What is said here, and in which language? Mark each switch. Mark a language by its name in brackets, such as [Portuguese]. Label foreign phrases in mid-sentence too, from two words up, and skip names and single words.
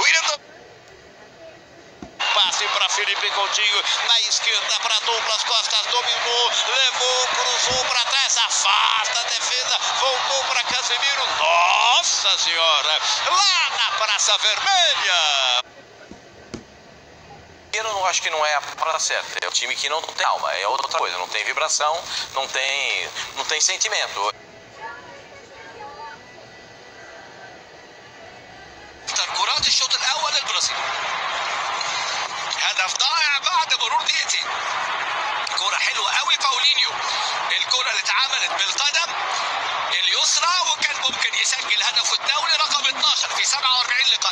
[Portuguese] Passe para Felipe Coutinho, na esquerda para Douglas Costa, dominou, levou, cruzou para trás, afasta a defesa, voltou para Casemiro, nossa senhora, lá na Praça Vermelha. Eu não acho que não é a palavra certa, é o time que não tem alma, é outra coisa, não tem vibração, não tem sentimento. [Arabic] كرات الشوط الأول للبرازيل. هدف ضائع بعد مرور دقيقتين. كرة حلوة قوي باولينيو. الكرة اللي اتعملت بالقدم اليسرى وكان ممكن يسجل هدفه الدولي رقم 12 في 47 لقاء.